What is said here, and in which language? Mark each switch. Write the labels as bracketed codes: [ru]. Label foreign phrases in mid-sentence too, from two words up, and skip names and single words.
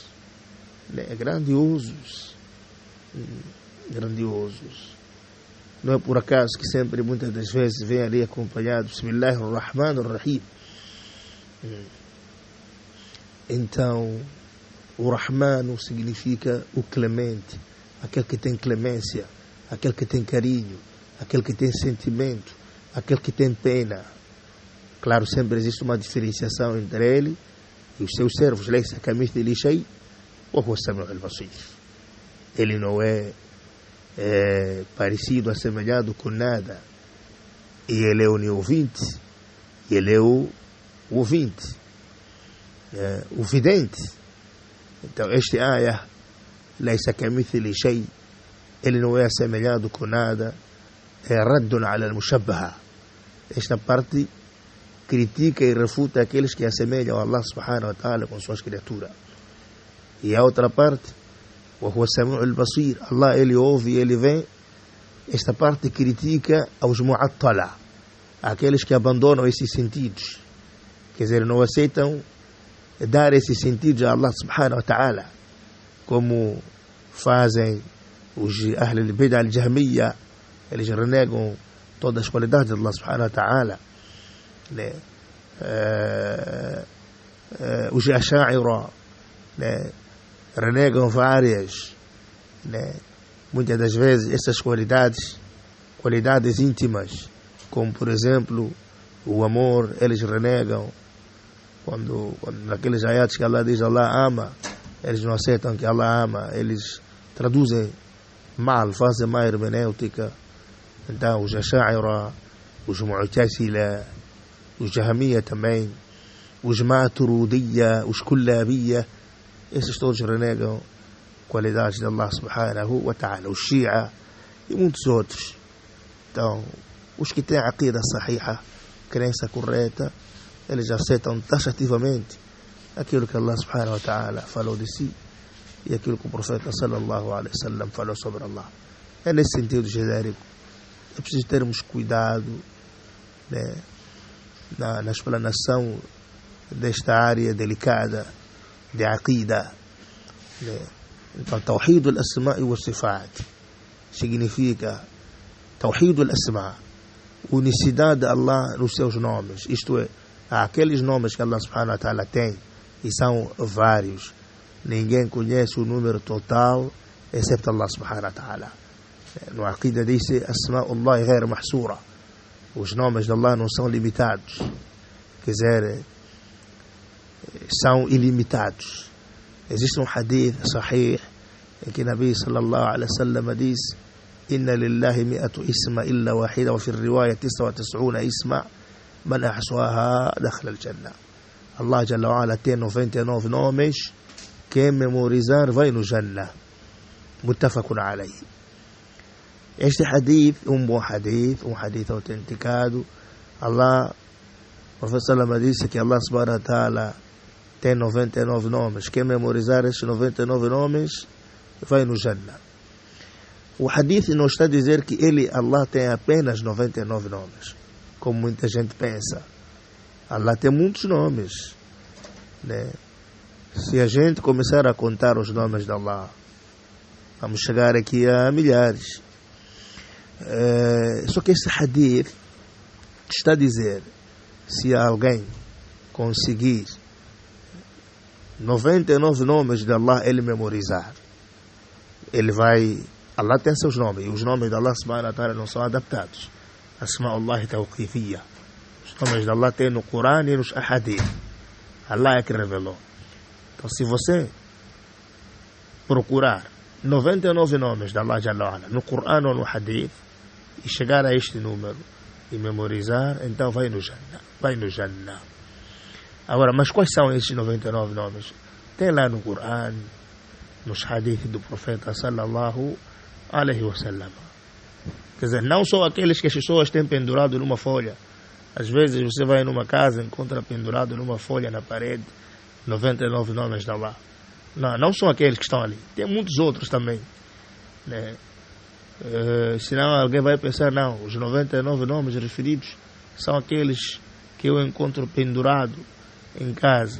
[pt] Né, grandiosos. Grandiosos. Não é por acaso que sempre, muitas das vezes, vem ali acompanhado Bismillahir-Rahmanir-Rahim. Então, o Rahman significa o clemente, aquele que tem clemência, aquele que tem carinho, aquele que tem sentimento, aquele que tem pena. Claro, sempre existe uma diferenciação entre ele e os seus servos. [ar] ليس كمثله شيء وهو السميع البصير. [pt] Ele não é parecido, assemelhado com nada. E ele é oniovinte, e ele é o ouvinte, o vidente. Então, este ayah, [ar] ليس كمثله شيء, [pt] ele não é assemelhado com nada, é [ar] رد على المشبهة. [pt] Esta parte critica e refuta aqueles que assemelham a [ar] الله سبحانه وتعالى [pt] com suas criaturas. E a outra parte, [ar] وهو السميع البصير، الله, [pt] ele ouve e ele vê. Esta parte critica aos mu'attala, aqueles que abandonam esses sentidos, quer dizer, não aceitam dar esses sentidos a [ar] الله سبحانه وتعالى, [pt] como fazem os [ar] أهل البدعة الجهمية. [pt] Eles renegam todas as qualidades de [ar] الله سبحانه وتعالى, [pt] né? Os Asha'ira, né, renegam várias, né, muitas das vezes essas qualidades íntimas, como por exemplo o amor. Eles renegam quando naqueles ayats que Allah diz Allah ama, eles não aceitam que Allah ama, eles traduzem mal, fazem má hermenêutica. Então os Asha'ira, os Mu'tazila, os Jahmiyya também, os Maturidiyya, os Kullabiyya, esses todos renegam qualidades de [ar] الله سبحانه وتعالى. [pt] Os Shia e muitos outros. Então, os que têm a [ar] عقيدة صحيحة, [pt] crença correta, eles aceitam taxativamente aquilo que [ar] الله سبحانه وتعالى [pt] falou de si e aquilo que o profeta [ar] صلى الله عليه وسلم [pt] falou sobre Allah. É nesse sentido genérico. É preciso termos cuidado, né, na explanação desta área delicada de aqida, né. Então, [ar] توحيد الأسماء والصفات significa توحيد الأسماء', [pt] unicidade de Allah nos seus nomes. Isto é, há aqueles nomes que [ar] الله سبحانه وتعالى [pt] tem, e são vários. Ninguém conhece o número total exceto [ar] الله سبحانه وتعالى. [pt] No aqida diz-se [ar] أسماء الله غير محصورة, [pt] os nomes de Allah não são limitados, quer dizer, são ilimitados. Existe um [ar] حديث صحيح [pt] em que [ar] نبي صلى الله عليه وسلم diz: إن لله مائة اسم إلا واحدة، وفي رواية 99 اسما، من أحصاها دخل الجنة. الله جل وعلا [pt] tem 99 nomes, quem memorizar vai no Jannah. [ar] متفق عليه. [pt] Este hadith é um bom hadith, um hadith autenticado. Allah, o Profeta Salama disse que Allah subhanahu wa ta'ala tem 99 nomes. Quem memorizar esses 99 nomes vai no Jannah. O hadith não está a dizer que Allah tem apenas 99 nomes, como muita gente pensa. Allah tem muitos nomes, né? Se a gente começar a contar os nomes de Allah, vamos chegar aqui a milhares. Só que esse hadith está a dizer, se alguém conseguir 99 nomes de Allah ele memorizar, ele vai... Allah tem seus nomes, e os nomes de [ar] الله سبحانه وتعالى [pt] não são adaptados. [ar] أسماء الله توقيفية. [pt] Os nomes de Allah tem no Corão e nos Ahadith. Allah é que revelou. Então, se você procurar 99 nomes de [ar] الله جل وعلا [pt] no Corão ou no Hadith e chegar a este número e memorizar, então vai no Jannah. Vai no Jannah. Agora, mas quais são esses 99 nomes? Tem lá no Corão, nos Hadith do Profeta [ar] صلى الله عليه وسلم. [pt] Quer dizer, não só aqueles que as pessoas têm pendurado numa folha. Às vezes você vai numa casa e encontra pendurado numa folha na parede 99 nomes de Allah. Não são aqueles que estão ali. Tem muitos outros também, né? Senão alguém vai pensar, não, os 99 nomes referidos são aqueles que eu encontro pendurado em casa.